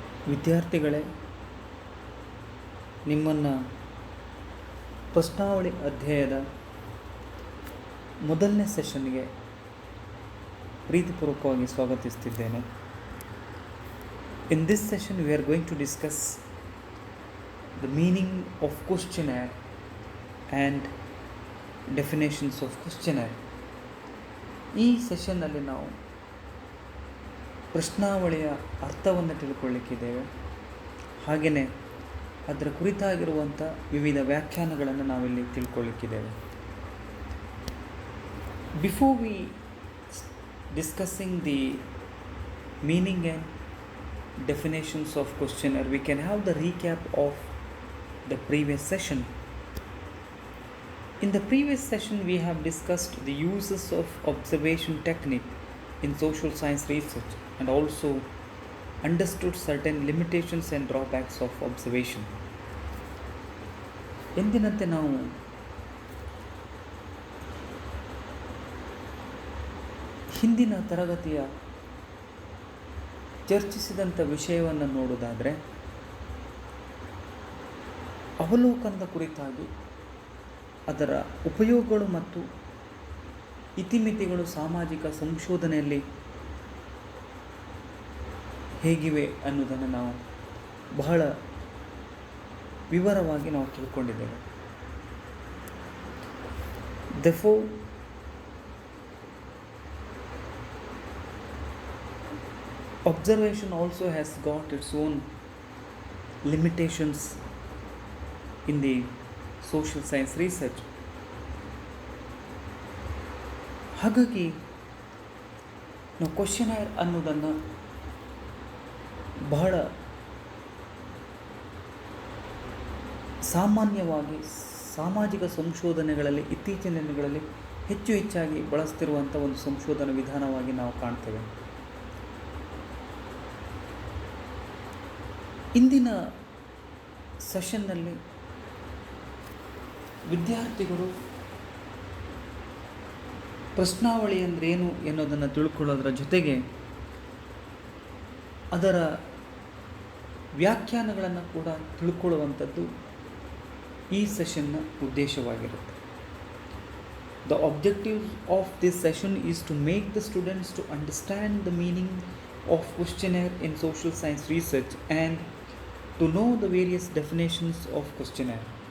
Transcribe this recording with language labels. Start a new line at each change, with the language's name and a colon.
Kannada: ವಿದ್ಯಾರ್ಥಿಗಳೇ, ನಿಮ್ಮನ್ನು ಪ್ರಶ್ನಾವಳಿ ಅಧ್ಯಾಯದ ಮೊದಲನೇ ಸೆಷನ್ಗೆ ಪ್ರೀತಿಪೂರ್ವಕವಾಗಿ ಸ್ವಾಗತಿಸ್ತಿದ್ದೇನೆ.
English: In this session we are going to discuss the meaning of questionnaire and definitions of questionnaire.
Kannada: ಈ ಸೆಷನ್ನಲ್ಲಿ ನಾವು ಪ್ರಶ್ನಾವಳಿಯ ಅರ್ಥವನ್ನು ತಿಳ್ಕೊಳ್ಳಿಕ್ಕಿದ್ದೇವೆ. ಹಾಗೆಯೇ ಅದರ ಕುರಿತಾಗಿರುವಂಥ ವಿವಿಧ ವ್ಯಾಖ್ಯಾನಗಳನ್ನು ನಾವಿಲ್ಲಿ ತಿಳ್ಕೊಳ್ಳಿಕ್ಕಿದ್ದೇವೆ.
English: Before we discussing the meaning and definitions of questionnaire, we can have the recap of the previous session. In the previous session we have discussed the uses of observation technique in social science research and also understood certain limitations and drawbacks of observation.
Kannada: ಎಂದಿನಂತೆ ನಾವು ಹಿಂದಿನ ತರಗತಿಯ ಚರ್ಚಿಸಿದಂಥ ವಿಷಯವನ್ನು ನೋಡೋದಾದರೆ, ಅವಲೋಕನದ ಕುರಿತಾಗಿ ಅದರ ಉಪಯೋಗಗಳು ಮತ್ತು ಇತಿಮಿತಿಗಳು ಸಾಮಾಜಿಕ ಸಂಶೋಧನೆಯಲ್ಲಿ ಹೇಗಿವೆ ಅನ್ನೋದನ್ನು ನಾವು ಬಹಳ ವಿವರವಾಗಿ ನಾವು ತಿಳ್ಕೊಂಡಿದ್ದೇವೆ.
English: Therefore, observation also has got its own limitations in the social science research.
Kannada: ಹಾಗಾಗಿ ನಾವು ಕ್ವಶನೇರ್ ಅನ್ನೋದನ್ನು ಬಹಳ ಸಾಮಾನ್ಯವಾಗಿ ಸಾಮಾಜಿಕ ಸಂಶೋಧನೆಗಳಲ್ಲಿ ಇತ್ತೀಚಿನ ದಿನಗಳಲ್ಲಿ ಹೆಚ್ಚಾಗಿ ಬಳಸ್ತಿರುವಂಥ ಒಂದು ಸಂಶೋಧನಾ ವಿಧಾನವಾಗಿ ನಾವು ಕಾಣ್ತೇವೆ. ಇಂದಿನ ಸೆಷನ್ನಲ್ಲಿ ವಿದ್ಯಾರ್ಥಿಗಳು ಪ್ರಶ್ನಾವಳಿ ಅಂದ್ರೇನು ಎನ್ನುವುದನ್ನು ತಿಳ್ಕೊಳ್ಳೋದರ ಜೊತೆಗೆ ಅದರ ವ್ಯಾಖ್ಯಾನಗಳನ್ನು ಕೂಡ ತಿಳ್ಕೊಳ್ಳುವಂಥದ್ದು ಈ ಸೆಷನ್ನ ಉದ್ದೇಶವಾಗಿರುತ್ತೆ.
English: The objective of this session is to make the students to understand the meaning of questionnaire in social science research and to know the various definitions of questionnaire.